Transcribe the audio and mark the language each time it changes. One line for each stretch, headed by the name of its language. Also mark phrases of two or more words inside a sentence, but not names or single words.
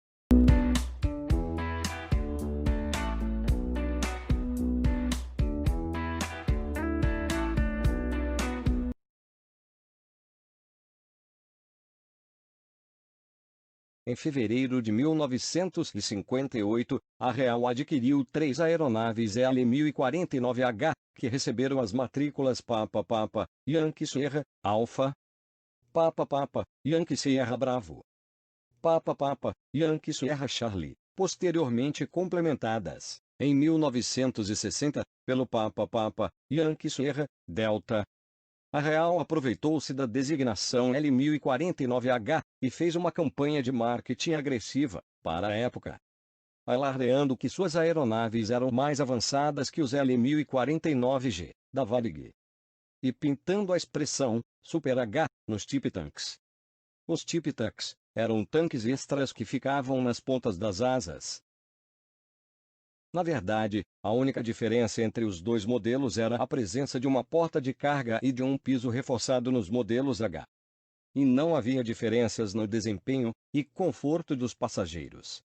Portuguese: Em fevereiro de 1958, a Real adquiriu 3 aeronaves L-1049H, que receberam as matrículas Papa Papa, Yankee Sierra, Alpha, Papa Papa, Yankee Sierra Bravo, Papa Papa, Yankee Sierra Charlie, posteriormente complementadas, em 1960, pelo Papa Papa, Yankee Sierra, Delta. A Real aproveitou-se da designação L-1049H e fez uma campanha de marketing agressiva, para a época, alardeando que suas aeronaves eram mais avançadas que os L-1049G, da Varig, e pintando a expressão Super H nos
English: tip tanks.
Portuguese: Os
English: tip tanks
Portuguese: eram tanques extras que ficavam nas pontas das asas. Na verdade, a única diferença entre os dois modelos era a presença de uma porta de carga e de um piso reforçado nos modelos H. E não havia diferenças no desempenho e conforto dos passageiros.